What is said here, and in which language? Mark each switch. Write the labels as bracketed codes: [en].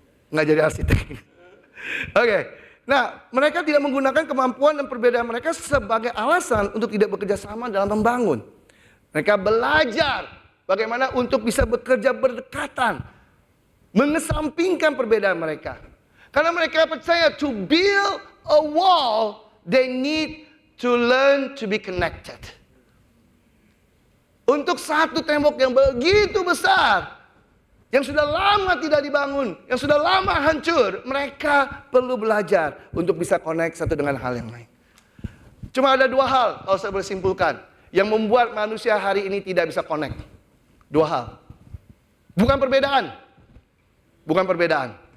[id] Nggak jadi arsitek. Oke. Nah, mereka tidak menggunakan kemampuan dan perbedaan mereka sebagai alasan untuk tidak bekerja sama dalam membangun. Mereka belajar bagaimana untuk bisa bekerja berdekatan. Mengesampingkan perbedaan mereka. Karena mereka percaya [en] to build a wall, they need to learn to be connected. [id] Untuk satu tembok yang begitu besar, yang sudah lama tidak dibangun, yang sudah lama hancur, mereka perlu belajar untuk bisa connect satu dengan hal yang lain. Cuma ada dua hal kalau saya boleh simpulkan yang membuat manusia hari ini tidak bisa connect. Dua hal. Bukan perbedaan. Bukan perbedaan.